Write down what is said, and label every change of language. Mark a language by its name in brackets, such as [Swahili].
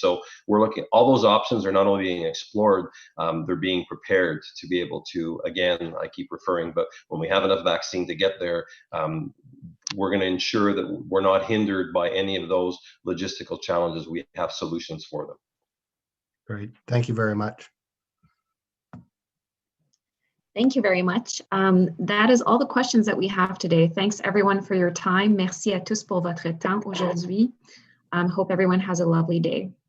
[English] So we're looking at all those options are not only being explored, they're being prepared to be able to, again, I keep referring, but when we have enough vaccine to get there, we're going to ensure that we're not hindered by any of those logistical challenges. We have solutions for them. Great. Thank you very much. Thank you very much. That is all the questions that we have today. Thanks everyone for your time. [French] Merci à tous pour votre temps aujourd'hui. [English] Hope everyone has a lovely day.